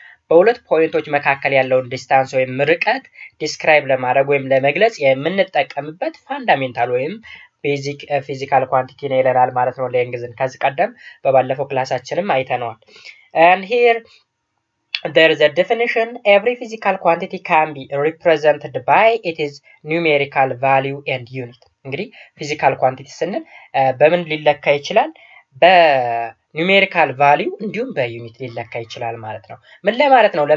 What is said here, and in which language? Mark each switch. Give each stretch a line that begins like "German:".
Amharic: በሁለት ፖይንቶች መካከል ያለውን ዲስታንስ ወይም ርቀት ዲስክራይብ ለማድረግ ወይም ለመግለጽ የምንጠቀምበት ፋንዳሜንታል ወይም ቤዚክ ፊዚካል ኳንቲቲ ነው ይለናል ማለት ነው። ሌንግዝን ከዚህ ቀደም በባለፈው ክላሳችንም አይተነዋል።
English: and here there is a definition. Every physical quantity can be represented by its numerical value and unit.
Amharic: እንግዲህ ፊዚካል ኳንቲቲ ስንል በምን ሊለካ ይችላል? በኒውሜሪካል ቫልዩ እንዲሁም በዩኒት ሊለካ ይችላል ማለት ነው። ምን ለማለት ነው?